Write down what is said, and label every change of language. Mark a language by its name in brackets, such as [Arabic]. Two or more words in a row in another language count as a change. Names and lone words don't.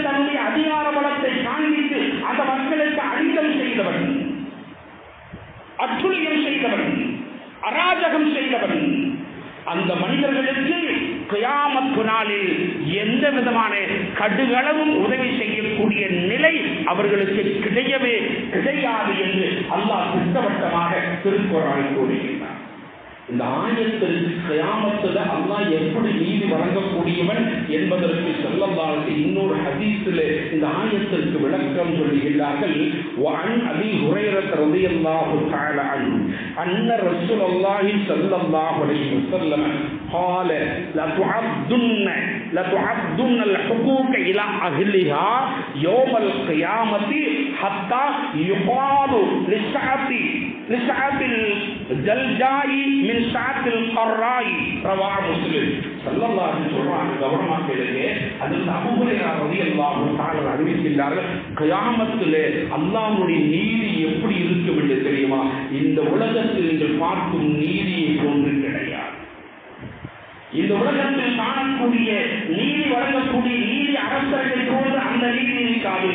[Tamil] தன்னுடைய அதிகார பலத்தை காண்பித்து அந்த மக்களுக்கு அழிதல் செய்தவர்கள், அட்டுழியம் செய்தவர்கள், அராஜகம் செய்தவர்கள், அந்த மனிதர்களுக்கு கியாமத் நாளில் எந்த விதமான கடுகளவும் உதவி செய்யக்கூடிய நிலை அவர்களுக்கு கிடையவே கிடையாது என்று அல்லாஹ் திட்டவட்டமாக திருக்குர்ஆனில் கூறுகிறார். இந்த ஆயத்தில் கியாமத்தில் அல்லாஹ் எப்படி நீதி வழங்கக்கூடியவன் என்பதற்கு [Arabic] صلى الله عليه [Tamil] இன்னொரு ஹதீஸில் இந்த ஆயத்திற்கு விளக்கம் சொல்லுகிறார்கள். [Arabic] وعن ابي هريره رضي الله تعالى عنه ان رسول الله صلى الله عليه وسلم قال لتعدن الحقوق الى اهلها يوم القيامه حتى يقال لسعة الجلجاء من سعة القراء رواه مسلم. صلى الله عليه وسلم [Tamil] கவனமாக கேளுங்க. அதில் அபூ ஹுரைரா [Arabic] رضي الله تعالى [Tamil] அறிவிக்கிறார்கள் கியாமத்திலே அல்லாஹ்வுடைய நீதி எப்படி இருக்கும் என்று தெரியுமா? இந்த உலகத்தில் நீங்கள் பார்க்கும் நீதியை போன்று கிடையாது. இந்த உலகத்தில் காணக்கூடிய நீதி வழங்கக்கூடிய நீதி அரசர்களை போன்று அந்த நீதி இருக்காது.